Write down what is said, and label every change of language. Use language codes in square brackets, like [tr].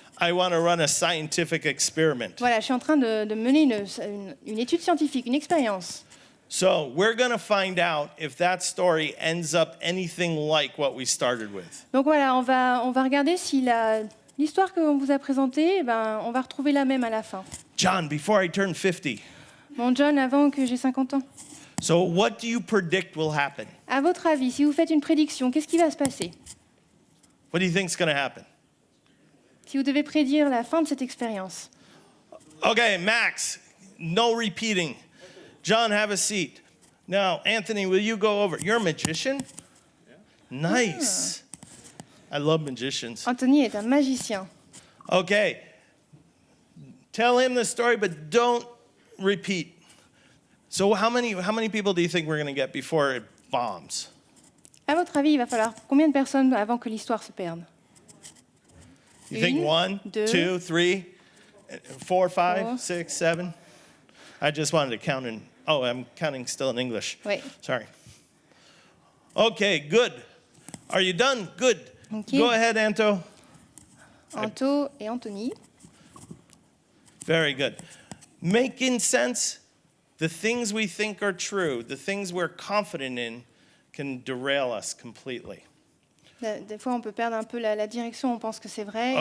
[en] I want to run a scientific experiment. [fr] Voilà, je suis en train de mener une étude scientifique, une expérience. [en] So we're going to find out if that story ends up anything like what we started with. [fr] Donc voilà, on va regarder si l'histoire qu'on vous a présentée, on va retrouver la même à la fin. [en] John, before I turn 50, [fr] Bon, John, avant que j'ai 50 ans. [en] so what do you predict will happen? [fr] À votre avis, si vous faites une prédiction, qu'est-ce qui va se passer? [en] What do you think's going to happen? [fr] Si vous devez prédire la fin de cette expérience. [en] Okay, Max, no repeating. John, have a seat. Now, Anthony, will you go over? You're a magician? Nice. I love magicians. [fr] Anthony est un magicien. [en] Okay. Tell him the story, but don't repeat. So how many people do you think we're going to get before it bombs? [fr] À votre avis, il va falloir combien de personnes avant que l'histoire se perde? [en] You think [fr] Une, [en] 1, [fr] deux, [en] 2, 3, 4, 5, four. 6, 7? I just wanted to count in. Oh, I'm counting still in English. [fr] Oui. [en] Sorry. Okay, good. Are you done? Good. Okay. Go ahead, Anto. [fr] Anto et Anthony. [en] Very good. Making sense, the things we think are true, the things we're confident in, can derail us completely. [fr] Des fois, on peut perdre un peu la direction, on pense que c'est vrai,